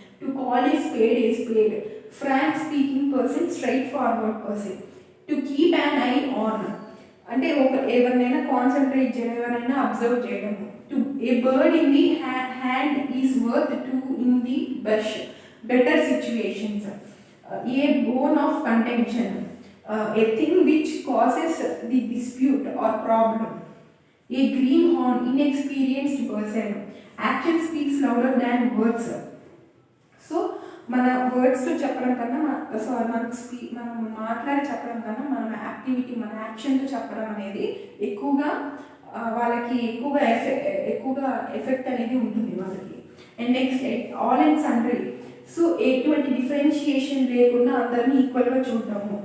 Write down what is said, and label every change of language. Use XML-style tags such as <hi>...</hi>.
<en>To call a spade, frank speaking person, straight forward person. To keep an eye on</en> <te>అంటే ఎవరినైనా concentrate చేయడం, ఎవరైనా observe చేయడము.</te> <en>To a bird in the hand is worth 2 in the bush, better situations. A bone of contention, a thing which causes the dispute or problem. A greenhorn, inexperienced person. Action speaks louder than words.</en> <te>So మన వర్డ్స్తో చెప్పడం కన్నా మనం మాట్లాడి చెప్పడం కన్నా మన activity, మన యాక్షన్తో చెప్పడం అనేది ఎక్కువగా వాళ్ళకి ఎక్కువగా ఎఫెక్ట్ అనేది ఉంటుంది వాళ్ళకి.</te> <en>and next, all and sundry,</en> <te>so ఎటువంటి డిఫరెన్షియేషన్ లేకుండా అందరినీ ఈక్వల్గా చూడటము.</te>